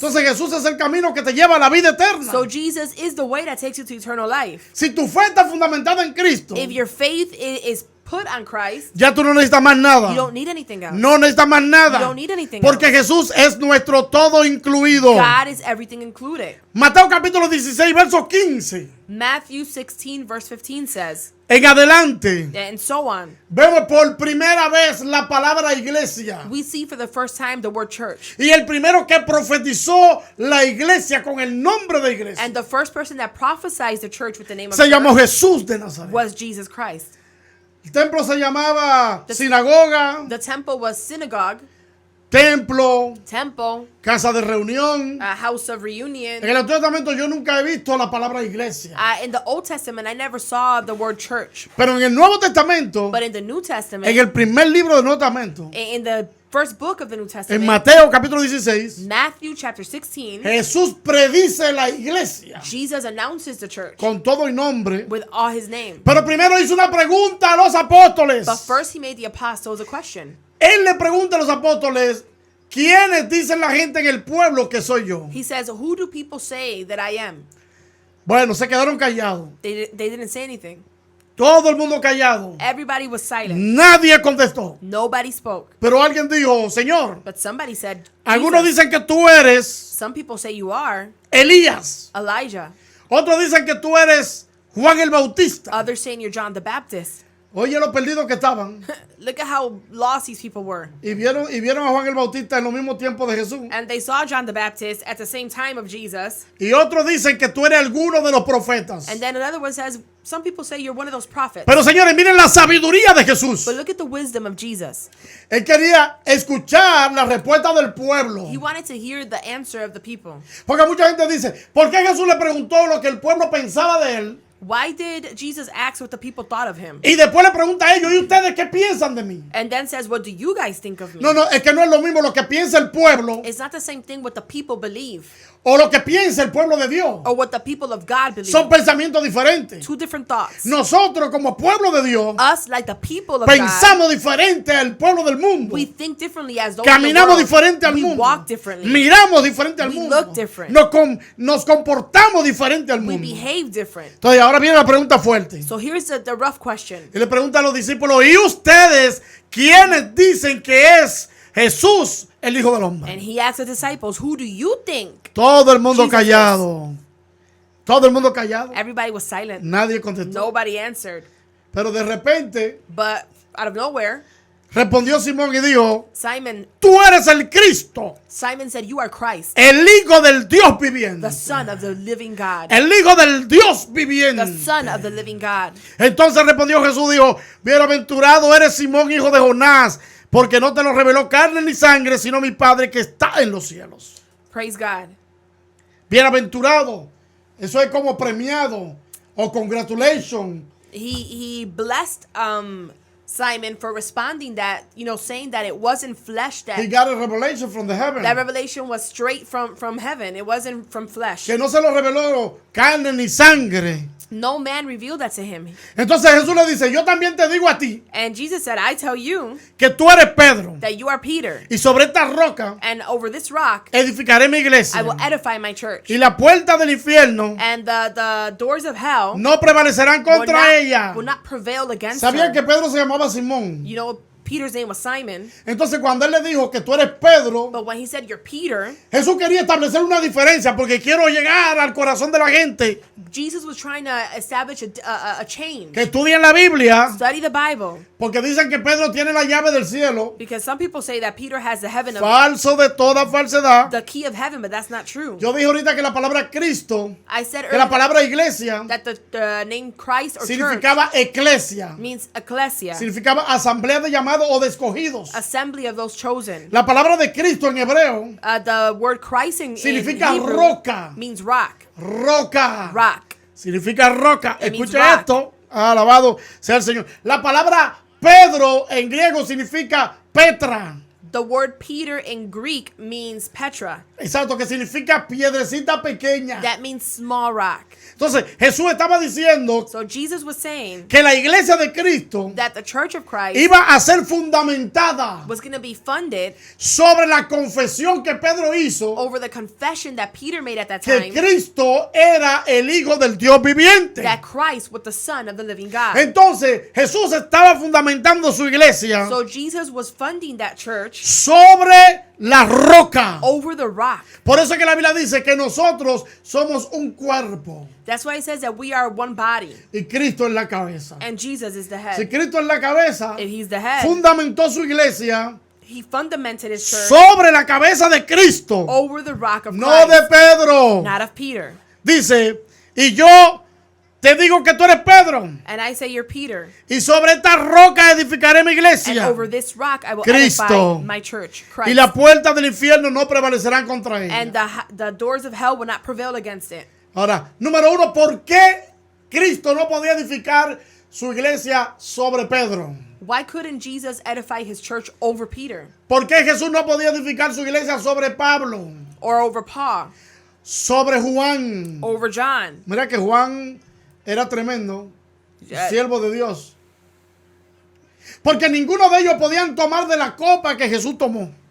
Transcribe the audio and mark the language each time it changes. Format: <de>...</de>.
<es>Entonces Jesús es el camino que te lleva a la vida eterna.</es> <en>So Jesus is the way that takes you to eternal life.</en> <es>Si tu fe está fundamentada en Cristo,</es> <en>If your faith is put on Christ,</en> <es>ya tú no necesitas más nada.</es> <en>you don't need anything else.</en> <es>No necesitas más nada.</es> <en>You don't need anything</en> <es>Porque</es> <en>else.</en> <es>Jesús es nuestro todo incluido.</es> <en>God is everything included.</en> <es>Mateo capítulo 16, verso 15.</es> <en>Matthew 16 verse 15 says,</en> <es>En adelante,</es> <en>and so on.</en> <es>vemos por primera vez la palabra iglesia.</es> <en>We see for the first time the word church.</en> <es>Y el primero que profetizó la iglesia con el nombre de iglesia</es> <en>And the first person that prophesied the church with the name of</en> <es>se llamó</es> <en>church</en> <es>Jesús de Nazaret.</es> <en>was Jesus Christ.</en> <es>El templo se llamaba sinagoga,</es> <en>The temple was synagogue,</en> <es>templo,</es> <en>temple,</en> <es>casa de reunión.</es> <en>a house of reunion.</en> <es>En el Antiguo Testamento yo nunca he visto la palabra iglesia.</es> <en>In the Old Testament, I never saw the word church.</en> <es>Pero en el Nuevo Testamento,</es> <en>But in the New Testament,</en> <es>en el primer libro del Nuevo Testamento,</es> <en>in the first book of the New</en> <es>en</es> <en>Testament,</en> <es>Mateo capítulo 16,</es> <en>Matthew chapter 16,</en> <es>Jesús predice la iglesia</es> <en>Jesus announces the church</en> <es>con todo y nombre.</es> <en>with all his name.</en> <es>Pero primero hizo una pregunta a los apóstoles.</es> <en>But first, he made the apostles a question.</en> <es>Él le pregunta a los apóstoles, ¿quiénes dicen la gente en el pueblo que soy yo?</es> <en>He says, who do people say that I am?</en> <es>Bueno, se quedaron callados.</es> <en>They didn't say anything.</en> <es>Todo el mundo callado.</es> <en>Everybody was silent.</en> <es>Nadie contestó.</es> <en>Nobody spoke.</en> <es>Pero alguien dijo, Señor,</es> <en>But somebody said,</en> <es>algunos</es> <en>Jesus.</en> <es>dicen que tú eres</es> <en>Some people say you are</en> <es>Elías.</es> <en>Elijah.</en> <es>Otros dicen que tú eres Juan el Bautista.</es> <en>Others saying you're John the Baptist.</en> <es>Oye, los perdidos que estaban.</es> <en>Look at how lost these people were.</en> <es>Y vieron a Juan el Bautista en los mismos tiempos de Jesús.</es> <en>And they saw John the Baptist at the same time of Jesus.</en> <es>Y otros dicen que tú eres alguno de los profetas.</es> <en>And then another one says, some people say you're one of those prophets.</en> <es>Pero señores, miren la sabiduría de Jesús.</es> <en>But look at the wisdom of Jesus.</en> <es>Él quería escuchar la respuesta del pueblo.</es> <en>He wanted to hear the answer of the people.</en> <es>Porque mucha gente dice, ¿por qué Jesús le preguntó lo que el pueblo pensaba de él?</es> <en>Why did Jesus ask what the people thought of him?</en> <es>Y después le pregunta a ellos, ¿y ustedes qué piensan de mí?</es> <en>And then says, what do you guys think of me?</en> <es>No, es que no es lo mismo lo que piensa el pueblo</es> <en>It's not the same thing what the people believe</en> <es>o lo que piensa el pueblo de Dios.</es> <en>or what the people of God believe.</en> <es>Son pensamientos diferentes.</es> <en>Two different thoughts.</en> <es>Nosotros como pueblo de Dios</es> <en>Us, like the people of God,</en> <es>pensamos diferente al pueblo del mundo.</es> <en>we think differently as those in the</en> <es>Caminamos</es> <en>world.</en> <es>diferente al</es> <en>We</en> <es>mundo.</es> <en>walk differently.</en> <es>Miramos diferente al</es> <en>We</en> <es>mundo.</es> <en>look different.</en> <es>Nos comportamos diferente al</es> <en>We</en> <es>mundo.</es> <en>behave different.</en> <es>Entonces ahora viene la pregunta fuerte.</es> <en>So here's the rough question.</en> <es>Y le pregunta a los discípulos, ¿y ustedes quiénes dicen que es Jesús el Hijo del Hombre?</es> <en>And he asked the disciples, who do you think?</en> <es>Todo el mundo</es> <en>Jesus</en> <es>callado. Todo el mundo callado.</es> <en>Everybody was silent.</en> <es>Nadie contestó.</es> <en>Nobody answered.</en> <es>Pero de repente</es> <en>But out of nowhere,</en> <es>respondió Simón y dijo,</es> <en>Simon</en> <es>tú eres el Cristo,</es> <en>said, you are Christ,</en> <es>el Hijo del Dios viviente.</es> <en>the Son of the living God.</en> <es>El Hijo del Dios viviente.</es> <en>The Son of the living God.</en> <es>Entonces respondió Jesús, dijo, bienaventurado eres Simón, hijo de Jonás, porque no te lo reveló carne ni sangre, sino mi Padre que está en los cielos.</es> <en>Praise God.</en> <es>Bienaventurado, eso es como premiado o congratulation.</es> <en>He blessed Simon for responding that, saying that it wasn't flesh He that got a revelation from the heaven. that revelation was straight from heaven. It wasn't from flesh.</en> <es>Que no se lo reveló carne ni sangre.</es> <en>No man revealed that to him.</en> <es>Entonces Jesús le dice, yo también te digo a ti</es> <en>And Jesus said, I tell you</en> <es>que tú eres Pedro.</es> <en>that you are Peter,</en> <es>Y sobre esta roca</es> <en>and over this rock</en> <es>edificaré mi iglesia.</es> <en>I will edify my church.</en> <es>Y la puerta del infierno</es> <en>And the doors of hell</en> <es>no prevalecerán contra ella.</es> <en>will not prevail against</en> <es>¿Sabían que</es> <en>her.</en> <es>Pedro se llamaba Simón?</es> <en>You know, Peter's name was Simon,</en> <es>Entonces cuando él le dijo que tú eres Pedro,</es> <en>but when he said you're Peter,</en> <es>Jesús quería establecer una diferencia porque quiero llegar al corazón de la gente</es> <en>Jesus was trying to establish a change.</en> <es>que estudien la Biblia,</es> <en>Study the Bible,</en> <es>porque dicen que Pedro tiene la llave del cielo.</es> <en>because some people say that Peter has the heaven of</en> <es>Falso de toda falsedad.</es> <en>the key of heaven, but that's not true.</en> <es>Yo dije ahorita que la palabra Cristo,</es> <en>I said</en> <es>que la</es> <en>earlier</en> <es>palabra iglesia,</es> <en>that the name Christ or church</en> <es>significaba eclesia,</es> <en>means ecclesia,</en> <es>significaba asamblea de llamados o de escogidos.</es> <en>assembly of those chosen.</en> <es>La palabra de Cristo en hebreo</es> <en>The word Christ in</en> <es>significa</es> <en>Hebrew</en> <es>roca.</es> <en>means rock.</en> <es>Roca.</es> <en>Rock.</en> <es>Significa roca.</es> <en>It means</en> <es>Escuche</es> <en>rock.</en> <es>esto. Alabado sea el Señor. La palabra Pedro en griego significa Petra.</es> <en>The word Peter in Greek means Petra.</en> <es>Exacto, que significa piedrecita pequeña.</es> <en>That means small rock.</en> <es>Entonces, Jesús estaba diciendo</es> <en>So Jesus was saying</en> <es>que la iglesia de Cristo</es> <en>that the church of Christ</en> <es>iba a ser fundamentada</es> <en>was going to be funded</en> <es>sobre la confesión que Pedro hizo</es> <en>over the confession that Peter made at that</en> <es>que</es> <en>time</en> <es>Cristo era el Hijo del Dios viviente.</es> <en>that Christ was the Son of the living God.</en> <es>Entonces, Jesús estaba fundamentando su iglesia</es> <en>So Jesus was funding that church</en> <es>sobre la roca.</es> <en>over the rock.</en> <es>Por eso es que la Biblia dice que nosotros somos un cuerpo</es> <en>That's why it says that we are one body</en> <es>y Cristo es la cabeza.</es> <en>and Jesus is the</en> <es>Si</es> <en>head.</en> <es>Cristo es la cabeza,</es> <en>If he's the head,</en> <es>fundamentó su iglesia</es> <en>he fundamented his church</en> <es>sobre la cabeza de Cristo,</es> <en>over the rock of</en> <es>no de</es> <en>Christ,</en> <es>Pedro.</es> <en>not of Peter.</en> <es>Dice, y yo te digo que tú eres Pedro,</es> <en>And I say you're Peter.</en> <es>y sobre esta roca edificaré mi</es> <en>And</en> <es>iglesia,</es> <en>over this rock I will</en> <es>Cristo.</es> <en>edify my church,</en> <es>y</es> <en>Christ.</en> <es>las puertas del infierno no prevalecerán contra</es> <en>And</en> <es>ella.</es> <en>the doors of hell will not prevail against it.</en> <es>Ahora, número uno, ¿por qué Cristo no podía edificar su iglesia sobre Pedro?</es> <en>Why couldn't Jesus edify his church over Peter</en> <es>¿Por qué Jesús no podía edificar su iglesia sobre Pablo?</es> <en>or over Paul,</en> <es>Sobre Juan.</es> <en>over John?</en> <es>Mira que Juan era tremendo,</es> <en>Yeah.</en> <es>siervo de Dios. Porque ninguno de ellos podían tomar de la copa que Jesús tomó.</es>